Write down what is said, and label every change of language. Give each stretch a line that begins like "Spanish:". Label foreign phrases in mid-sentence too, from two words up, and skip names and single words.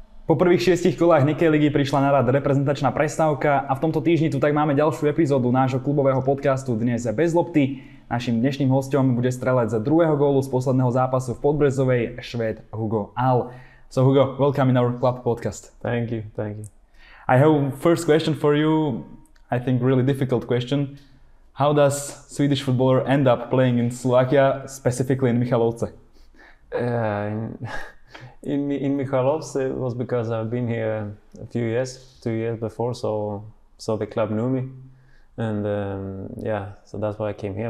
Slovak: Po prvých 6 kolách Nikkei ligy prišla na rad reprezentačná prestávka a v tomto týždni tu tak máme ďalšiu epizódu nášho klubového podcastu Dnes bez lopty. Naším dnešným hosťom bude strelec druhého gólu z posledného zápasu v Podbrezovej, Švéd Hugo All.
English: So Hugo, welcome in our club podcast. Thank you. I have first question for you, I think really difficult question. How does Swedish footballer end up playing in Slovakia, specifically in Michalovce? In Michalovce it was because I've been here a few years, 2 years before, so the club knew me, and so that's why I came here.